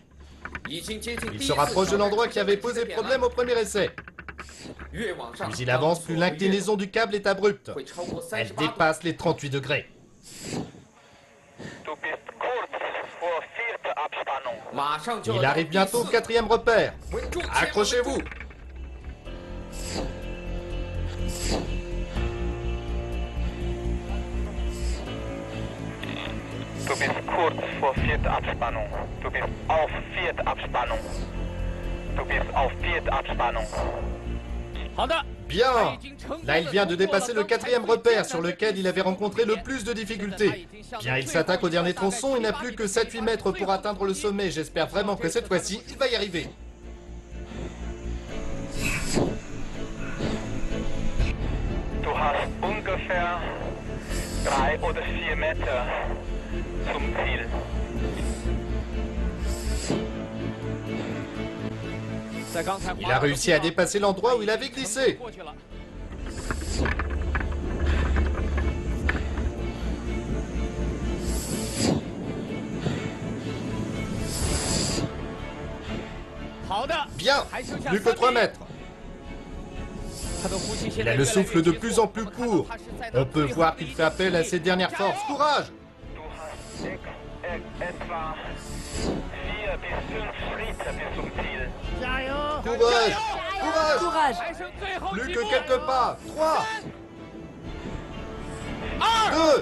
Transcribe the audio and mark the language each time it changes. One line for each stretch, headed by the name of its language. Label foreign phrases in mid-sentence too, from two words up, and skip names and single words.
French: Il se rapproche de l'endroit qui avait posé problème au premier essai. Plus il avance, plus l'inclinaison du câble est abrupte. Elle dépasse les 38 degrés. Il arrive bientôt au 4e repère. Accrochez-vous.
German: Du bist kurz vor vierter Abspannung. Du bist auf vierter Abspannung. Du bist auf vierter Abspannung.
French: Bien. Là, il vient de dépasser le 4e repère sur lequel il avait rencontré le plus de difficultés. Bien, il s'attaque au dernier tronçon. Il n'a plus que 7-8 mètres pour atteindre le sommet. J'espère vraiment que cette fois-ci, il va y arriver.
German: Du hast ungefähr 3 oder 4 Meter zum Ziel.
French: Il a réussi à dépasser l'endroit où il avait glissé. Bien, plus que 3 mètres. Il a le souffle de plus en plus court. On peut voir qu'il fait appel à ses dernières forces. Courage!
German: Du hast etwa 4 bis 5 Schritte bis zum Ziel.
French: Courage! Courage! Courage! Plus que quelques pas. 3, 2,